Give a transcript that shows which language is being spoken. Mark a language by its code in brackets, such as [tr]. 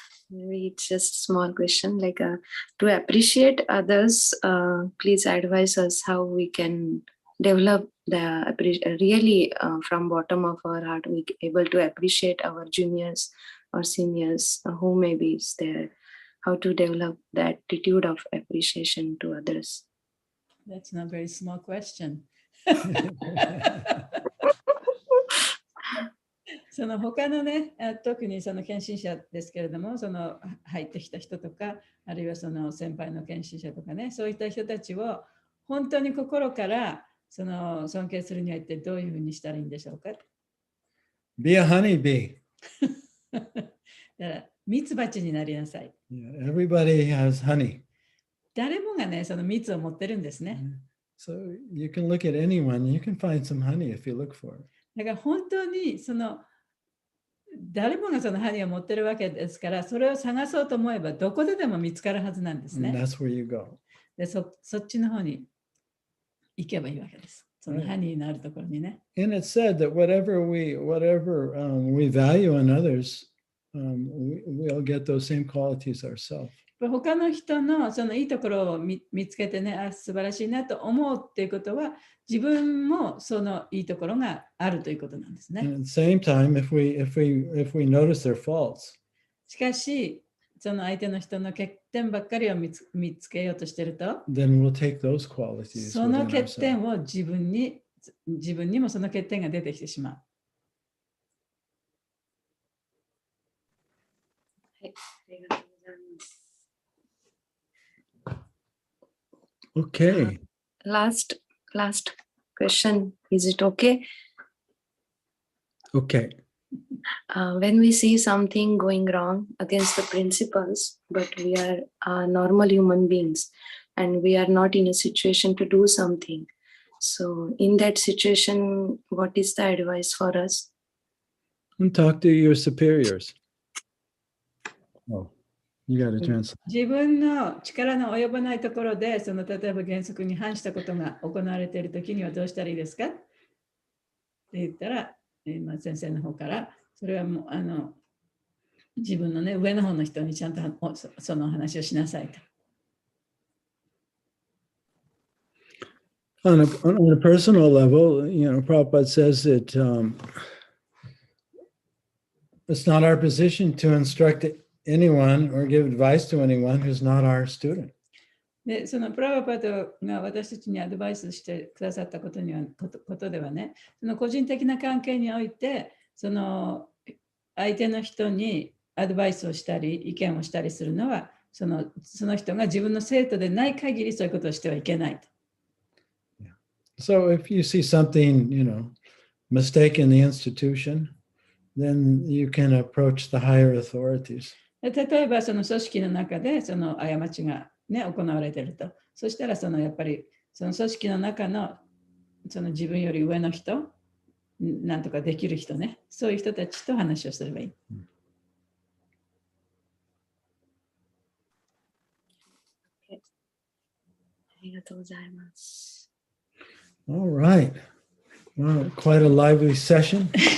[en] Maybe it's just a small question. Like to appreciate others, please advise us how we can develop the really from bottom of our heart. We able to appreciate our juniors or seniors, who maybe is there. How to develop the attitude of appreciation to others. That's not a very small question. [ja] その他のね、特にその献身者ですけれども、その入ってきた人とか、あるいはその先輩の献身者とかね、そういった人たちを本当に心からその尊敬するには一体どういうふうにしたらいいんでしょうか。 [en] Be a honeybee. [ja] だからミツバチになりなさい。 [en] Yeah, everybody has honey. [ja] 誰もがね、その蜜を持ってるんですね。 [en] So you can look at anyone, you can find some honey if you look for it. [ja] だから本当にその誰もがそのハニーを持ってるわけですから、それを探そうと思えばどこででも見つかるはずなんですね。 [en] That's where you go. [ja] で、そっちの方に行けばいいわけです。そのハニーのあるところにね。 [en] And it's said that whatever we value in others, we'll get those same qualities ourselves. [ja] 他の人のそのいいところを見つけてね、素晴らしいなと思うっていうことは、自分もそのいいところがあるということなんですね。 [en] And at the same time, if we notice their faults, [ja] しかし、その相手の人の欠点ばっかりを見つけようとしていると、 [en] then we'll take those qualities [ja] その [en] within [ja] 欠点 [en] ourselves. [ja] を自分にもその欠点が出てきてしまう。はい、ありがとうございます。 [en] Okay. Last question. Is it okay? Okay. When we see something going wrong against the principles, but we are normal human beings and we are not in a situation to do something. So in that situation, what is the advice for us? And talk to your superiors. Oh, you got to translate. [ja] 自分の力の及ばないところで、その例えば原則に反したことが行われているときにはどうしたらいいですかって言ったら、先生の方から、それはもう自分のね、上の方の人にちゃんとその話をしなさいと。 [en] On a personal level, Prabhupada says that it's not our position to instruct anyone or give advice to anyone who's not our student. [ja] で、そのプラバパトが私たちにアドバイスしてくださったことではね、その個人的な関係において、その相手の人にアドバイスをしたり、意見をしたりするのは、その人が自分の生徒でない限りそういうことをしてはいけないと。 [en] So if you see something, mistake in the institution, then you can approach the higher authorities. [ja] 例えばその組織の中でその過ちが、ね、行われていると。そしたらやっぱりその組織の中のその自分より上の人なんとかできる人ね。そういう人たちと話をすればいい。ありがとうございます。 [en] All right. Well, quite a lively session.